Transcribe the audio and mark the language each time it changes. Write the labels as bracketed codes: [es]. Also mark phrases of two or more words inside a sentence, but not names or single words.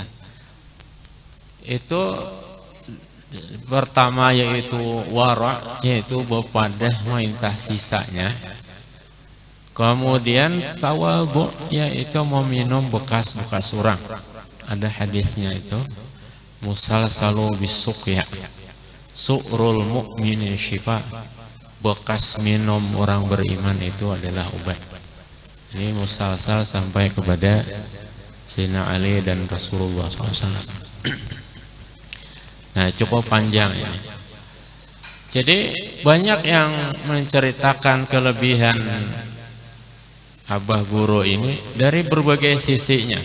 [bjn] Itu pertama yaitu wara, yaitu bepadah maintah sisanya. [id] Kemudian tawadhu, yaitu meminum bekas-bekas orang. Ada hadisnya itu, [ar] مسلسل بالسقيا، سؤر المؤمن شفاء, [id] bekas minum orang beriman itu adalah obat. Ini musalsal sampai kepada Sayyidina Ali dan Rasulullah SAW. Nah, cukup panjang ini. Jadi banyak yang menceritakan kelebihan Abah Guru ini dari berbagai sisinya.